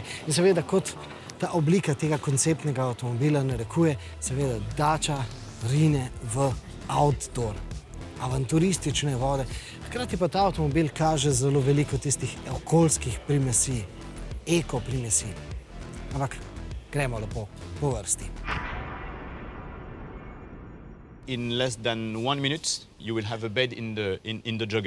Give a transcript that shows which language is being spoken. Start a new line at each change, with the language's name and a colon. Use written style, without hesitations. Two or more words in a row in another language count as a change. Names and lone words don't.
Slovenian: In seveda, kot ta oblika tega konceptnega avtomobila narekuje, seveda Dacia rine v outdoor, avanturistične vode. Hkrati pa ta avtomobil kaže zelo veliko tistih okoljskih primesij, eko primesij. Ampak gremo lepo po vrsti.
English: In less than 1 minute, you will have a bed in the jogger.